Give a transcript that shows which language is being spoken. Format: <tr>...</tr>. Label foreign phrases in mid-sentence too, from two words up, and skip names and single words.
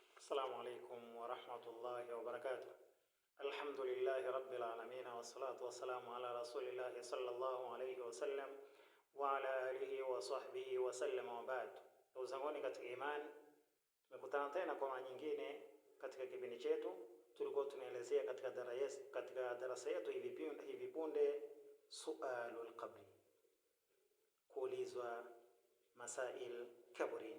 <ar>السلام عليكم ورحمة الله وبركاته. الحمد لله رب العالمين والصلاة والسلام على رسول الله صلى الله عليه وسلم وعلى آله وصحبه وسلم وبعد.</ar> <sw>Ndugu zanguni katika imani, tumekutana tena kwa mara nyingine katika kipindi chetu. Tulikuwa tunaelezea katika darasa yetu hivi punde</sw> <ar>سؤال القبر,</ar> <sw>kuulizwa masail kaburini.</sw>